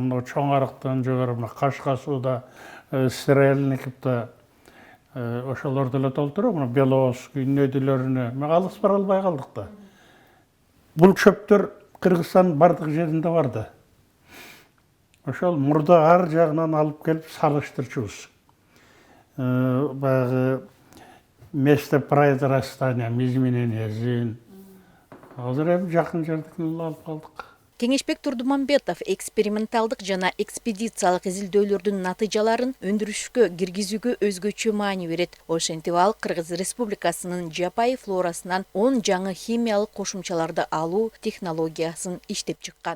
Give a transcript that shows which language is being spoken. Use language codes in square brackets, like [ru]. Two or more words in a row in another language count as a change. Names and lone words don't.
[ky] Мына чоң арыктан жогору мына Кашка сууда, Стрельниковда ошолорду эле толтуруп, мына Беловский нөдүлөрүнө мен алыс бара албай калдык да. Бул чөптөр Кыргызстандын бардык жеринде бар да. Ошол мурда ар жагынан алып келип салыштырчубуз. [ru] Баягы место произрастания, изменения зин. [ky] Азыр эми жакын жердикин алып калдык. Кеңешбек Турдумамбетов эксперименталдык жана экспедициялык изилдөөлөрдүн натыйжаларын өндүрүшкө киргизүүгө өзгөчө маани берет. Ошентип ал Кыргыз Республикасынын жапайы флорасынан 10 жаңы химиялык кошумчаларды алуу технологиясын иштеп чыккан.